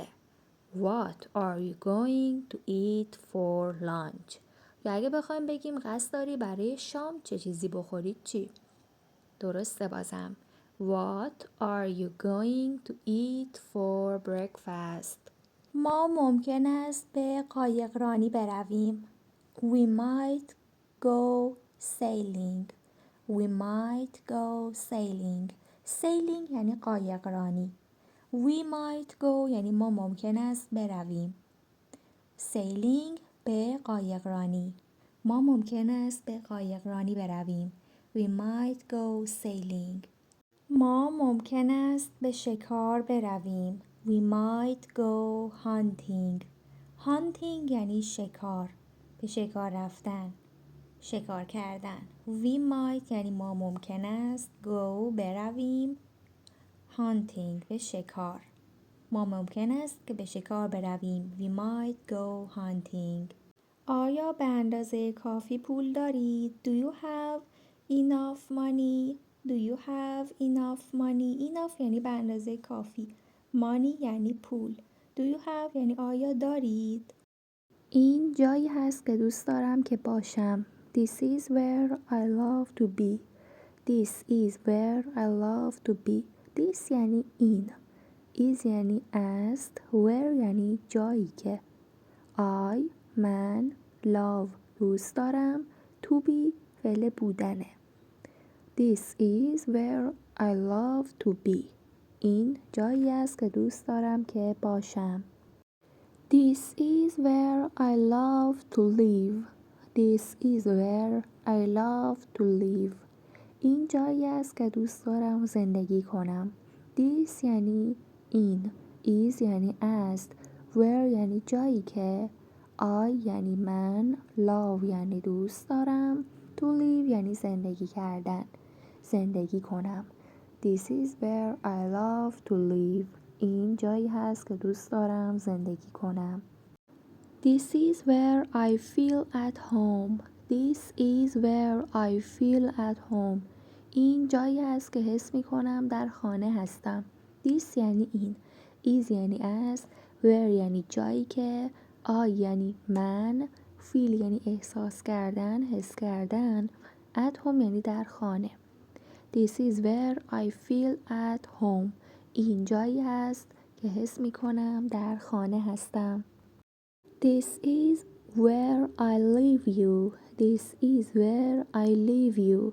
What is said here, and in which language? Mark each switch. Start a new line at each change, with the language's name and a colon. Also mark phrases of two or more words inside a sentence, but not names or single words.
English: What are you going to eat for lunch؟
Persian: یا اگه بخوایم بگیم قصد داری برای شام چه چیزی بخورید چی؟ درسته بازم.
English: What are you going to eat for breakfast؟
Persian: ما ممکن است به قایقرانی برویم.
English: We might go sailing. We might go sailing. Sailing
Persian: یعنی قایقرانی.
English: We might go
Persian: یعنی ما ممکن است برویم. Sailing به قایقرانی. ما ممکن است به قایقرانی برویم.
English: We might go sailing.
Persian: ما ممکن است به شکار برویم.
English: We might go hunting. Hunting
Persian: یعنی شکار. به شکار رفتن. شکار کردن.
English: We might
Persian: یعنی ما ممکن است. go برویم. Hunting به شکار. ما ممکن است که به شکار برویم.
English: We might go hunting.
Persian: آیا به اندازه کافی پول دارید؟
English: Do you have enough money؟ Do you have enough money؟
Persian: enough یعنی به اندازه کافی. money یعنی پول.
English: Do you have
Persian: یعنی آیا دارید؟ این جایی هست که دوست دارم که باشم.
English: This is where I love to be. This is where I love to be.
Persian: This یعنی این. is یعنی است. where یعنی جایی که. I من love دوست دارم.
English: to be
Persian: فعل بودنه.
English: This is where I love to be.
Persian: این جایی است که دوست دارم که باشم.
English: This is where I love to live. This is where I love to live.
Persian: این جایی است که دوست دارم زندگی کنم. This یعنی این، is یعنی است، where یعنی جایی که، I یعنی من، love یعنی دوست دارم،
English: to live
Persian: یعنی زندگی کردن، زندگی کنم.
English: This is where I love to live.
Persian: این جایی هست که دوست دارم زندگی کنم.
English: This is where I feel at home. This is where I feel at home.
Persian: این جایی است که حس می کنم در خانه هستم. This یعنی این، is یعنی است، where یعنی جایی که، I یعنی من، feel یعنی احساس کردن، حس کردن،
English: at home
Persian: یعنی در خانه.
English: This is where I feel at home.
Persian: این جایی است که حس می کنم در خانه هستم.
English: This is where I leave you. This is where I leave you.